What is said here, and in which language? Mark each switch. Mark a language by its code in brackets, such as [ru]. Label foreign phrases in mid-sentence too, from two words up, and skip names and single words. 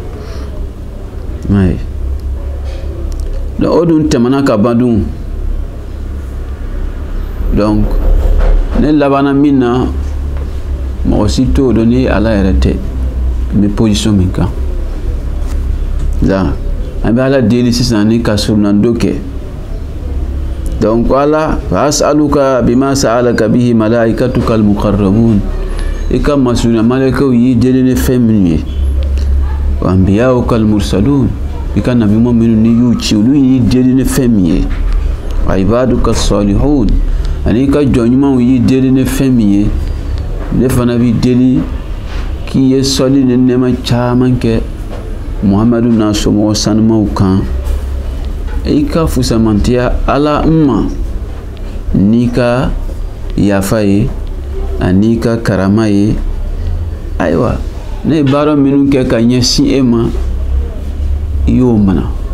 [bm] donc o dun tɛmɛna ka ban dun donc ne labanna min na mɔgɔ si t'o dɔn ni ala yɛrɛ tɛ n bɛ position min kan an bɛ ala deli sisan ni ka surunando kɛ donc ala fa [ar] أسألك بما سألك به ملائكتك المقربون [bm] i ka masurunya malakaw y'i deli ni fɛn minnu ye wa [ar] أنبياؤك المرسلون [bm] i ka nabiɲuman minnu ni y'u ci olu y'i deli ni fɛn min ye wa [ar] عبادك الصالحون [bm] ani i ka jɔnɲumanw y'i deli ni fɛn min ye ne fana b'i deli k'i ye sɔli ni nɛɛma caman kɛ muhamadu n'a somɔgɔ sanumaw kan i ka fusamantiya ala ma n'i ka yafa ye ani ka karama ye ayiwa ne baara minnu kɛ ka ɲɛsin e ma i y'o mana